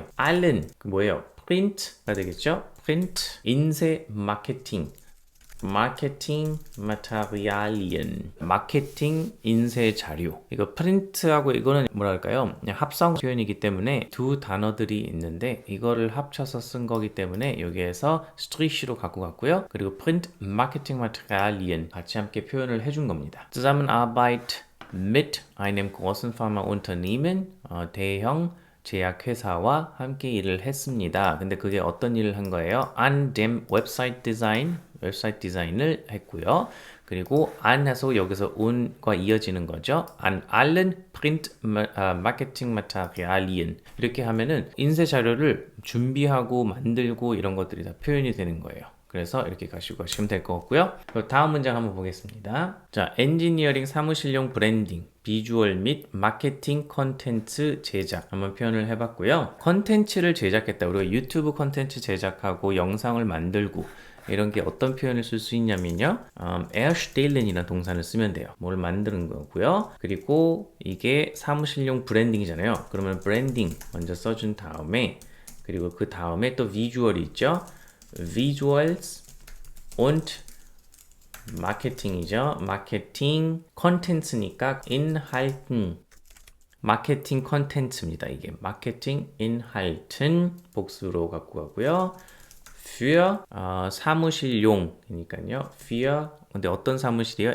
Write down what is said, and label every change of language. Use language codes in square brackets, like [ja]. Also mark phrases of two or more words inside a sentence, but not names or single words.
[ko] allen 뭐예요? print가 되겠죠? print 인쇄 마케팅 Materialien 마케팅 인쇄 자료 이거 프린트하고 이거는 뭐랄까요? 그냥 합성 표현이기 때문에 두 단어들이 있는데 이거를 합쳐서 쓴 거기 때문에 여기에서 strich로 갖고 갔고요. 그리고 [de] print Marketing Materialien [ko] 같이 함께 표현을 해준 겁니다. [de] Zusammenarbeit mit einem großen Pharmaunternehmen [ko] 대형 제약회사와 함께 일을 했습니다. 근데 그게 어떤 일을 한 거예요? [de] An dem [ko] 웹사이트 디자인을 했고요. 그리고 an 해서 여기서 un과 이어지는 거죠. [de] An allen print marketing materialien [ko] 이렇게 하면은 인쇄 자료를 준비하고 만들고 이런 것들이 다 표현이 되는 거예요. 그래서 이렇게 가시고 가시면 될 것 같고요. 다음 문장 한번 보겠습니다. 자, 엔지니어링 사무실용 브랜딩, 비주얼 및 마케팅 컨텐츠 제작 한번 표현을 해봤고요. 컨텐츠를 제작했다. 우리가 유튜브 컨텐츠 제작하고 영상을 만들고 이런 게 어떤 표현을 쓸 수 있냐면요. erstellen이라는 동사를 쓰면 돼요. 뭘 만드는 거고요. 그리고 이게 사무실용 브랜딩이잖아요. 그러면 브랜딩 먼저 써준 다음에 그리고 그 다음에 또 비주얼이 있죠. [de] Visuals und Marketing이죠. [ko] 마케팅 컨텐츠니까 Inhalten 마케팅 컨텐츠입니다. 이게 마케팅 Inhalten 복수로 갖고 가고요. für 사무실용이니까요. für 근데 어떤 사무실이요?